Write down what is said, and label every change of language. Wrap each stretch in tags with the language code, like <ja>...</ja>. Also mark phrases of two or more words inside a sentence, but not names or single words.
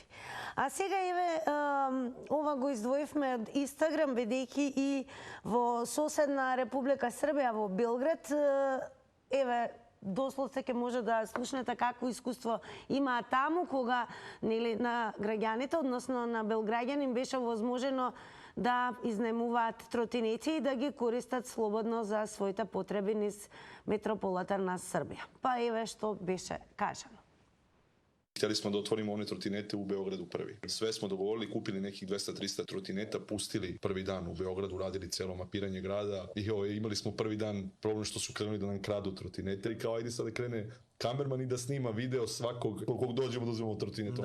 <mk>А сега ова го издвоивме од Инстаграм, бидејќи и во соседна Република Србија во Белград, дословце ќе може да слушнете какво искуство има таму, кога на граѓаните, односно на белграѓани, беше возможено да изнемуваат тротинети и да ги користат слободно за своите потреби низ метрополата на Србија. Па еве што беше кажано.</mk> <sr>Htjeli smo da otvorimo one trotinete u Beogradu prvi. Sve smo dogovorili, kupili nekih 200-300 trotineta, pustili prvi dan u Beogradu, radili cijelo mapiranje grada i imali smo prvi dan problem što su krenuli da nam kradu trotinete i kao ajde sad da krene kamerman i da snima video svakog kog dođemo da uzmemo trotinet.</sr>